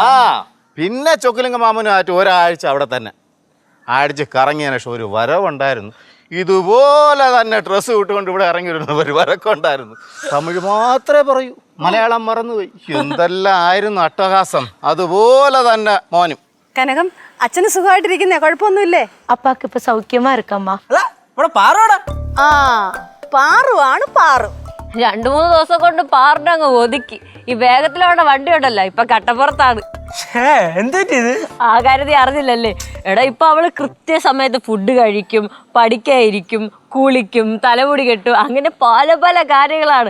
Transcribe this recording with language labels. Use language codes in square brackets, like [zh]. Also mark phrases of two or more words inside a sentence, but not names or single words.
[ml] പിന്നെ ചൊക്കലിംഗ മാമനുമായിട്ട് ഒരാഴ്ച അവിടെ തന്നെ ആഴ്ച കറങ്ങിയതിന് ശേഷം ഒരു വരവുണ്ടായിരുന്നു. ഇതുപോലെ തന്നെ ഡ്രസ്സ് വിട്ടുകൊണ്ട് ഇവിടെ ഇറങ്ങി വരുന്ന ഒരു വരക്കം ഉണ്ടായിരുന്നു. തമിഴ് മാത്രമേ പറയൂ, മലയാളം മറന്നുപോയി. എന്തെല്ലാം ആയിരുന്നു അട്ടഹാസം. അതുപോലെ തന്നെ മോനും. കനകം അച്ഛന് സുഖമായിട്ടിരിക്കുന്നേ? കുഴപ്പമൊന്നുമില്ലേ? [ta] அப்பாக்கு இப்ப சௌக்கியமா இருக்கம்மா. [ml] അല്ല ഇവിടെ പാറോടാ. ആ പാറുവാണ് പാറു. 2-3 ദിവസം കൊണ്ട് പാറിന്റെ അങ്ങ് ഒതുക്കി. ഈ വേഗത്തിലവിടെ വണ്ടി ഉണ്ടല്ലോ, ഇപ്പൊ കട്ടപ്പുറത്താണ്. എന്ത് ആ കാര്യത്തിൽ അറിഞ്ഞില്ലല്ലേ? എടാ ഇപ്പൊ അവള് കൃത്യസമയത്ത് ഫുഡ് കഴിക്കും, പഠിക്കായിരിക്കും, കുളിക്കും, തലമുടി കെട്ടും, അങ്ങനെ പല പല കാര്യങ്ങളാണ്.